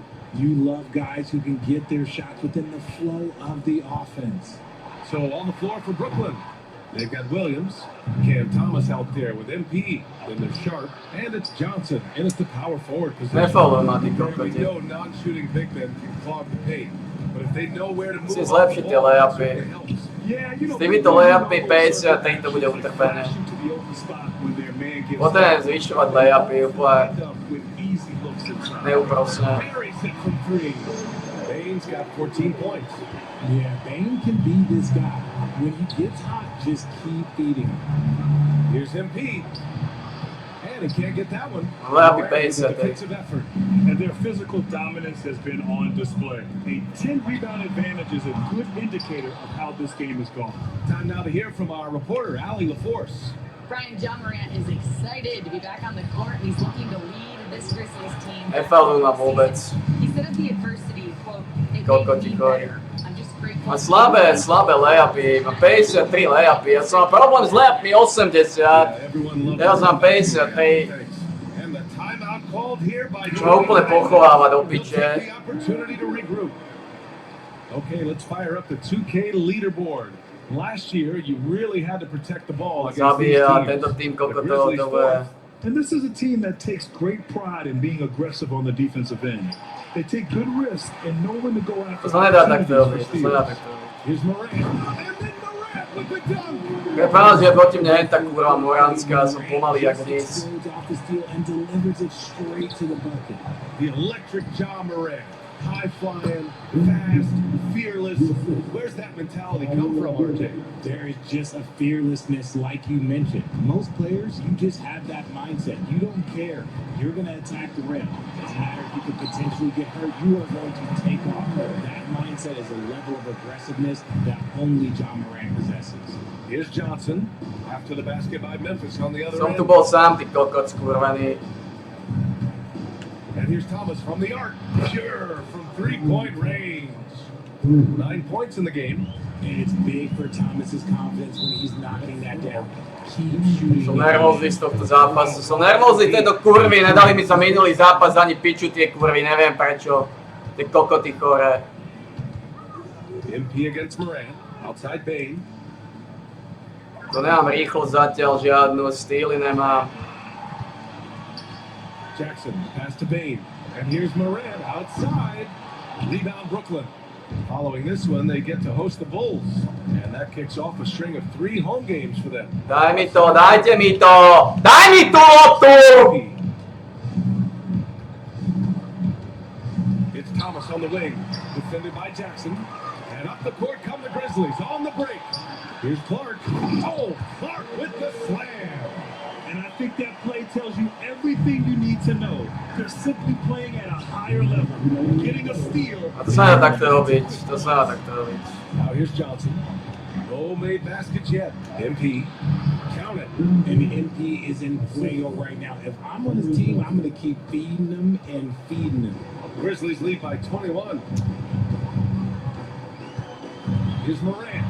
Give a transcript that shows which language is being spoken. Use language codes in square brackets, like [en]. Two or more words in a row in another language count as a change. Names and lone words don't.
[en] You love guys who can get their shots within the flow of the offense. So on the floor for Brooklyn, they've got Williams, Cam Thomas out there with MP, then there's Sharp, and it's Johnson, and it's the power forward position. We know non-shooting big men can clog the paint, but if they know where to move [sk] Musím [en] off [sk] zlepšiť [en] the [sk] tie [en] ball, [sk] layupy. S týmito layupy 50 to bude utrpené. Potrebujem zvyšovať layupy úplne neúprosne. [en] Bane's got 14 points. Yeah, Bane can be this guy. When he gets hot, just keep feeding him. Here's MP. And he can't get that one. [sk] Layupy 50. [en] Defensive effort. And their physical dominance has been on display. A 10-rebound advantage is a good indicator of how this game is going. Time now to hear from our reporter, Allie LaForce. Brian, John Morant is excited to be back on the court, and he's looking to lead this Grizzlies team. [sk] Nefalujú ma vôbec. [en] He said of the adversity, quote, it [sk] Koľko [en] made [sk] ti [en] me [sk] chodí? [en] better. I'm just grateful. [sk] Má slabé layupy, má 53 layupy, ja som mal problém s layupmi 80, teraz mám 53. Čo ma úplne pochováva do piče. [en] Okay, let's fire up the 2K leaderboard. Last year, you really had to protect the ball against these teams. The Grizzlies fourth. And this is a team that takes great pride in being aggressive on the defensive end. They take good risks and know when to go after opportunities for steals. Here's Morant. And then Morant with the dunk. [sk] Keď pravda, že je proti mne hen tak kurva Moranská, som pomalý jak nic. [en] Off the steal and delivers it straight to the bucket. The electric John Morant. High flying, fast, fearless. Where's that mentality come from, RJ? There is just a fearlessness like you mentioned. Most players, you just have that mindset. You don't care. You're going to attack the rim. Doesn't matter if you could potentially get hurt. You are going to take off. That mindset is a level of aggressiveness that only John Morant possesses. Here's Johnson. After the basket by Memphis on the other [sk] Som [en] end. [sk] tu bol sám, ty kokot skurvený. [en] And here's Thomas from the arc. Sure, from three-point range. 9 points in the game. And it's big for Thomas's confidence when he's knocking that down. Keep shooting. [sk] Som nervózny z tohto zápasu. Som nervózny tejto kurvy. Nedali mi za minulý zápas ani piču tie kurvy. Neviem prečo. Tie kokoty chore. [en] MP against Morant. Outside Bane. [sk] To nemám rýchlosť zatiaľ žiadnu. Styly nemám. [en] Jackson, pass to Bane. And here's Morant outside. Rebound Brooklyn. Following this one, they get to host the Bulls. And that kicks off a string of 3 home games for them. [sk] Daj mi to, dajte mi to! Daj mi tú loptu! [en] It's Thomas on the wing. Defended by Jackson. And up the court come the Grizzlies on the break. Here's Clark. Oh, Clark with the slam. And I think that play tells you everything you need to know. They're simply playing at a higher level, getting a steal. [sk] A to sa nedá takto robiť. To sa nedá takto robiť. [en] Now here's Johnson. No made baskets yet. MP. Count it. And MP is in fuego right now. If I'm on his team, I'm going to keep feeding them and feeding them. Grizzlies lead by 21. Here's Morant.